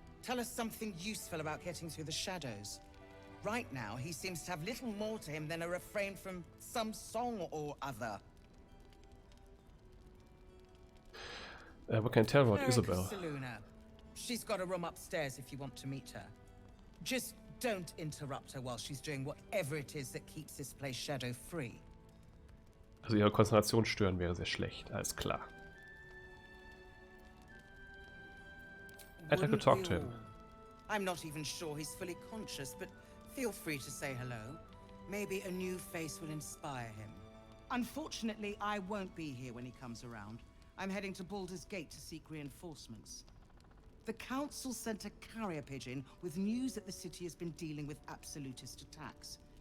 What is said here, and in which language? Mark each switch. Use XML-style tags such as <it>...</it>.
<en>Tell us something useful about getting through the shadows. Right now, he seems to have little more to him than a refrain from some song or other. What can I tell about Erica Isabel? Saluna. She's got a room upstairs if you want to meet her. Just Don't interrupt her while she's doing whatever it is that keeps this place shadow-free.</en> <de>Also ihre Konzentration stören wäre sehr schlecht, alles klar.</de> <en>I'd like to talk to him. I'm not even sure he's fully conscious, but feel free to say hello. Maybe a new face will inspire him. Unfortunately, I won't be here when he comes around. I'm heading to Baldur's Gate to seek reinforcements. The Council sent a carrier pigeon with news that the city has been dealing with absolutist attacks.</en>